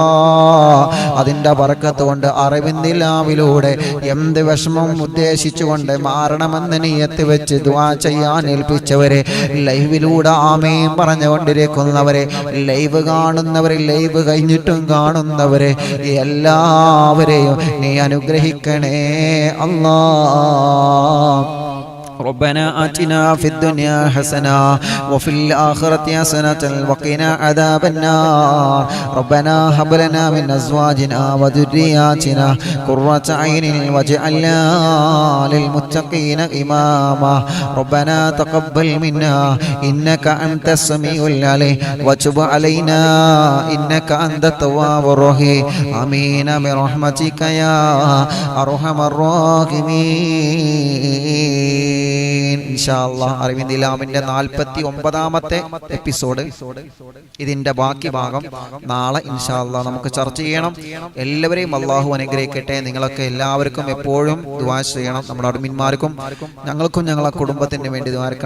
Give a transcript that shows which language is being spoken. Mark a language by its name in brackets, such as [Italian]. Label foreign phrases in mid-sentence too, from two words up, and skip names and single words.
[Malayalam] അതിൻ്റെ ബർക്കത്ത് കൊണ്ട് അറിവിന്നിലാവിലൂടെ എന്ത് വിഷമം ഉദ്ദേശിച്ചുകൊണ്ട് മാറണമെന്ന് നിയത്ത് വെച്ച് ദുആ ചെയ്യാൻ ഏൽപ്പിച്ചവരെ, ലൈവിലൂടെ ആമീൻ പറഞ്ഞുകൊണ്ടിരിക്കുന്നവരെ, ലൈവ് കാണുന്നവരെ, ലൈവ് കഴിഞ്ഞിട്ടും കാണുന്നവരെ എല്ലാവരെയും നീ അനുഗ്രഹിക്കണേ അല്ലാ. [Arabic] ربنا آتنا في الدنيا حسنة وفي الآخرة حسنة وقنا عذاب النار. ربنا هب لنا من أزواجنا وذرياتنا قرة عين واجعلنا للمتقين إماما. ربنا تقبل منا إنك أنت السميع العليم وتب علينا إنك أنت التواب الرحيم. آمين برحمتك يا أرحم الراحمين. [Malayalam] അറിവിന്ദിലാമിന്റെ 49ാമത്തെ എപ്പിസോഡ്, ഇതിന്റെ ബാക്കി ഭാഗം നാളെ [Arabic] إن شاء الله [Malayalam] നമുക്ക് ചർച്ച ചെയ്യണം. എല്ലാവരെയും അള്ളാഹു അനുഗ്രഹിക്കട്ടെ. നിങ്ങളൊക്കെ എല്ലാവർക്കും എപ്പോഴും ദുആ ചെയ്യണം. നമ്മുടെ അഡ്മിന്മാർക്കും ഞങ്ങൾക്കും ഞങ്ങളെ കുടുംബത്തിന് വേണ്ടി ദുആക്കണം.